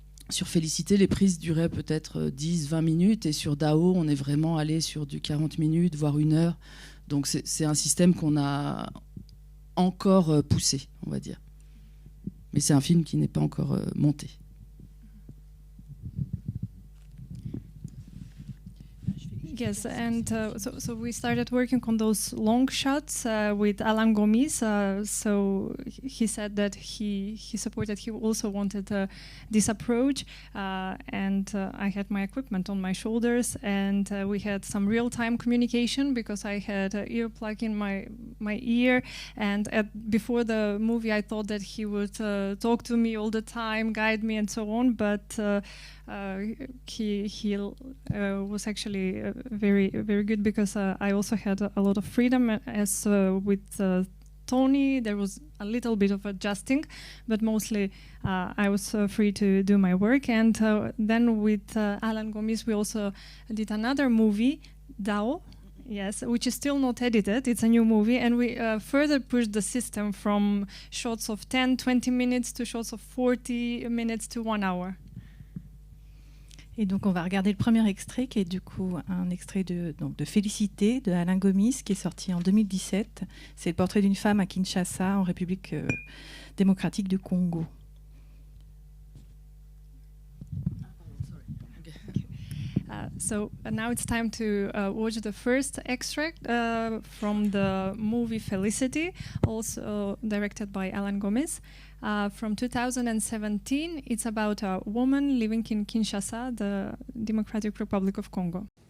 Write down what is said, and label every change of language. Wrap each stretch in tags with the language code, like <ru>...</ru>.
<fr>Sur Félicité, les prises duraient peut-être 10-20 minutes, et sur Dao, on est vraiment allé sur du 40 minutes, voire 1 heure. Donc c'est un système qu'on a encore poussé, on va dire. Mais c'est un film qui n'est pas encore monté.</fr> <en>Yes, and so we started working on those long shots with Alain Gomis. So he said that he supported, he also wanted this approach, and I had my equipment on my shoulders, and we had some real-time communication because I had an earplug in my ear, and before the movie I thought that he would talk to me all the time, guide me and so on, but he was actually very, very good because I also had a lot of freedom. As with Tony, there was a little bit of adjusting, but mostly I was free to do my work. And then with Alain Gomis, we also did another movie, Dao. Yes, which is still not edited. It's a new movie, and we further pushed the system from shots of 10-20 minutes to shots of 40 minutes to 1 hour.</en> <fr>Et donc on va regarder le premier extrait qui est du coup un extrait de Félicité de Alain Gomis qui est sorti en 2017. C'est le portrait d'une femme à Kinshasa en République démocratique du Congo.</fr> <en>So now it's time to watch the first extract from the movie Felicity, also directed by Alain Gomis. From 2017, it's about a woman living in Kinshasa, the Democratic Republic of Congo.</en>